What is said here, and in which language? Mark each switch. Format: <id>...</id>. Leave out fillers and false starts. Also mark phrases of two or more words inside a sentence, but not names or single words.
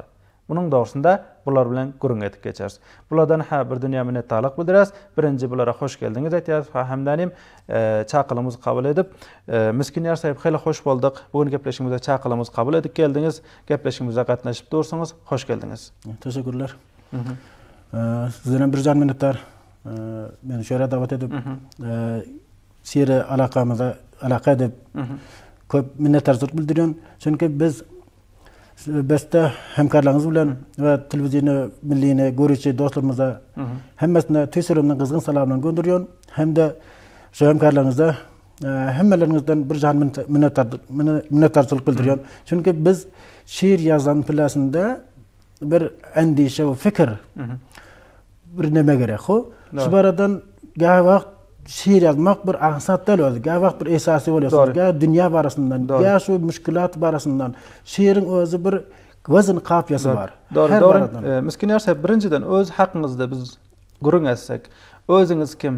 <tk>Bunun dogusunda bular bilen gurun etip geçeriz. Bulardan bir dünýä minnetdarlyk bildirýäs. Birinji bulara hoş geldiňiz edýäs. Hemdanim çaqylymyzy kabul edip, Miskinýar sahyp hely hoş boldyk. Bugün gepleşigimize çaqylymyzy kabul edip geldiňiz. Gepleşigimize gatnaşyp dursaňyz hoş geldiňiz. Teşekkürler. Sizden bir can minnetdar. Meni şöyle davet edip şiire alaka edip köp minnetdarçylyk bildirýän. Çünki biz beste hemkarlarymyz bilen we telewiziýny milliýine görüçi dostlarymyza hemmesine tüýsürümden kızgın salamlaryny gönderýän. Hem de şu hemkarlarymyza hemmeleringizden bir can minnetdarçylyk bildirýän. Çünki biz şiir yazan pilasynda bir endişe we fikir bir neme gerek. Şu baradan gaýy wagt şiir yazmak bir aksat del özü, gaýy wagt bir esasy bolýar. Gaýy dünýä barasyndan, gaýy şu müşkilat barasyndan şiiriň özü bir wezn kapýasy bar. Doğru. Miskinýar sahyp birinciden öz hakyňyzda biz gurun etsek, özüňiz kim?</tk>